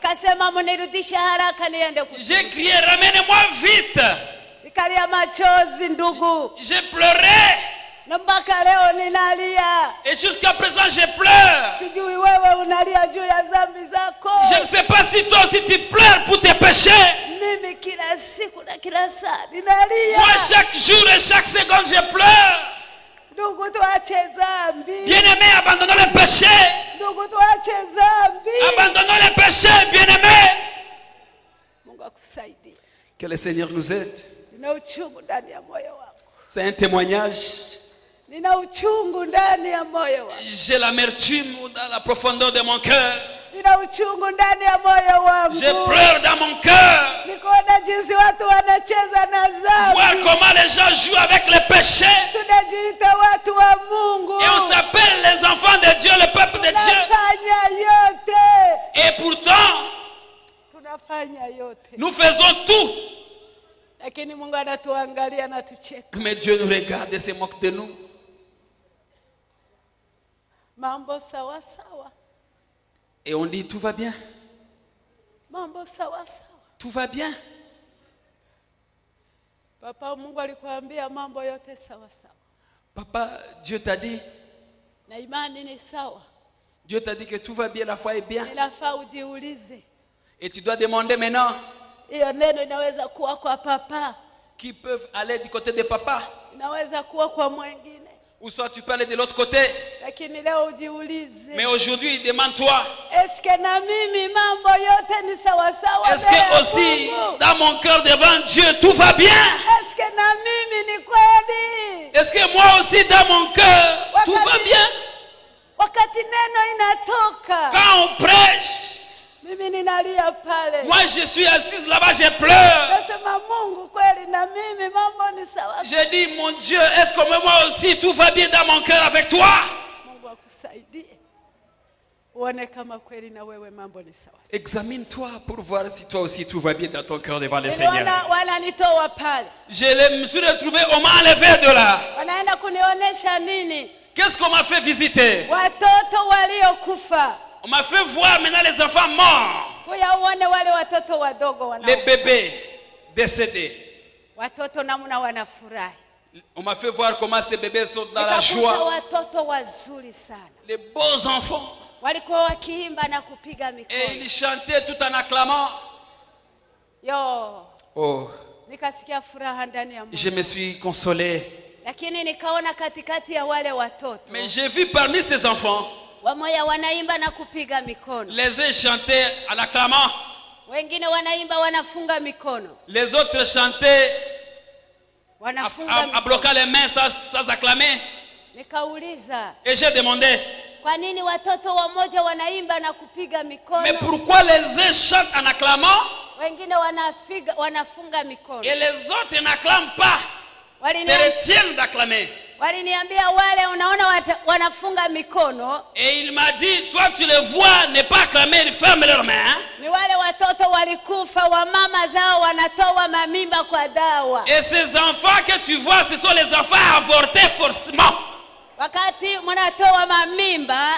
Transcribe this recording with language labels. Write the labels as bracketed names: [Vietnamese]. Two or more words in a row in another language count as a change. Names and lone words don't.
[French] J'ai crié, ramène-moi vite. J'ai pleuré. Et jusqu'à présent je pleure. Je ne sais pas si toi aussi tu pleures pour tes péchés. [Swahili] kila saa ninalia. [French] Moi, chaque jour et chaque seconde, je pleure. [Swahili] Ndugu, tuache dhambi. [French] Bien-aimés, abandonnons le péché. [Swahili] Ndugu, tuache dhambi. [French] Abandonnons le péché, bien-aimés. [Swahili] Mungu akusaidie. [French] Que le Seigneur nous aide. [Swahili] Nina uchungu ndani ya moyo wangu. [French] C'est un témoignage. [Swahili] Nina uchungu ndani ya moyo wangu. [French] J'ai l'amertume dans la profondeur de mon cœur. [Swahili] Nina uchungu ndani ya moyo wangu. [French] Je pleure dans mon cœur. [Swahili] Nikuona jinsi watu wanacheza na dhambi. [French] Voir comment les gens jouent avec le péché. [Swahili] Tunajiita watu wa Mungu. [French] Et on s'appelle les enfants de Dieu, le peuple de Dieu. [Swahili] Tunafanya yote. [French] Et pourtant, [Swahili] tunafanya yote. [French] Nous faisons tout. [Swahili] Lakini Mungu anatuangalia na tucheka. [French] Mais Dieu nous regarde et se moque de nous. [Swahili] Mambo sawa sawa. [French] Et on dit tout va bien. [Swahili] Mambo sawa sawa. [French] Tout va bien. [Swahili] Papa, Mungu alikwambia mambo yote sawa sawa. [French] Papa, Dieu t'a dit. [Swahili] Na imani ni sawa. [French] Dieu t'a dit que tout va bien, la foi est bien. [Swahili] Inafaa ujiulize. [French] Et tu dois demander maintenant. [Swahili] Hiyo neno inaweza kuwa kwa papa. [French] Qui peuvent aller du côté de papa. [Swahili] Inaweza kuwa kwa mwingine. [French] Ou soit tu peux aller de l'autre côté. [Swahili] Lakini leo ujiulize. [French] Mais aujourd'hui, demande-toi. Est-ce que [Swahili] na mimi mambo yote ni sawa sawa? [French] Est-ce que aussi dans mon cœur devant Dieu tout va bien? Est-ce que [Swahili] na mimi ni kweli? [French] Est-ce que moi aussi dans mon cœur tout va bien? [Swahili] Wakati neno inatoka. [French] Quand on prêche. [Swahili] Mimi ninalia pale. [French] Moi je suis assise là-bas, je pleure. [Swahili] Nasema Mungu kweli na mimi mambo ni sawa. [French] Je dis mon Dieu, est-ce que moi aussi tout va bien dans mon cœur avec toi? [Swahili] Mungu akusaidie. Uone kama kweli na wewe mambo ni sawa. [French] Examine-toi pour voir si toi aussi tout va bien dans ton cœur devant le Seigneur. [Swahili] Wananitoa pale. [French] Je me suis retrouvé, on m'a enlevé de là. [Swahili] Wanaenda kunionyesha nini? [French] Qu'est-ce qu'on m'a fait visiter? [Swahili] Watoto waliokufa. [French] On m'a fait voir maintenant les enfants morts. Les bébés décédés. On m'a fait voir comment ces bébés sont dans la joie. Les beaux enfants. Et ils chantaient tout en acclamant. Oh. Je me suis consolé. Mais j'ai vu parmi ces enfants. [Swahili] Wamoja wanaimba na kupiga mikono. [French] Les uns chantaient en acclamant. [Swahili] Wengine wanaimba wanafunga mikono. [French] Les autres chantaient en bloquant les mains sans acclamer. [Swahili] Nikauliza. [French] Et j'ai demandé. [Swahili] Kwa nini watoto wamoja wanaimba na kupiga mikono? [French] Mais pourquoi les uns chantent en acclamant? [Swahili] Wengine wanafunga mikono. [French] Et les autres n'acclament pas. Se retiennent d'acclamer. [Swahili] Waliniambia wale unaona wanafunga mikono. [French] Et il m'a dit, toi tu les vois ne pas acclamer, ils ferment leurs mains. [Swahili] Ni wale watoto walikufa wa mama zao wanatoa mamimba kwa dawa. [French] Et ces enfants que tu vois, ce sont les enfants avortés forcément. [Swahili] Wakati mnatoa mamimba,